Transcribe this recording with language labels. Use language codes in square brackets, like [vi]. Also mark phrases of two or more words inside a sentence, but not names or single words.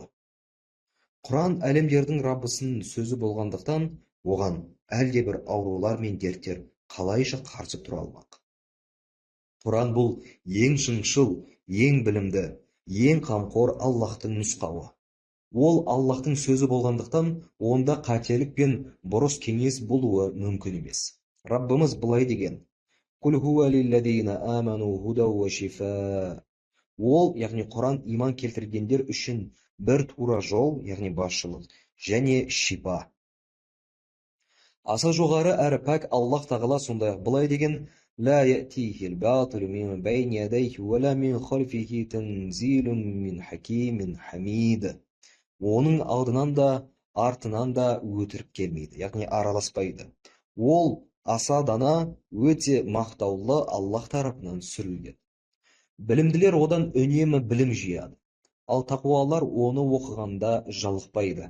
[kk] Құран әлемдердің Раббысының сөзі болғандықтан, оған әлдебір аурулар мен дерттер қалайша қарсы тұра алмақ. Құран бұл ең шыншыл, ең білімді, ең қамқор Аллахтың нұсқауы. Ол Аллахтың сөзі болғандықтан, онда қателік пен бұрыс кеңес болуы мүмкін емес. Раббымыз былай деген: [ar] «قل هو للذين آمنوا هدى وشفاء». [kk] Ол, яғни Құран, иман келтіргендер үшін бір тура жол, яғни басшылық, және шипа. Аса жоғары әрі пәк Аллах тағала сондай-ақ былай деген: [ar] «لا يأتيه الباطل من بين يديه ولا من خلفه تنزيل من حكيم حميد». [kk] Оның алдынан да, артынан да өтірік келмейді, яғни араласпайды. Ол аса дана, өте мақтаулы Аллах тарапынан түсірілген. Білімділер одан үнемі білім жияды, ал тақуалар оны оқығанда жалықпайды.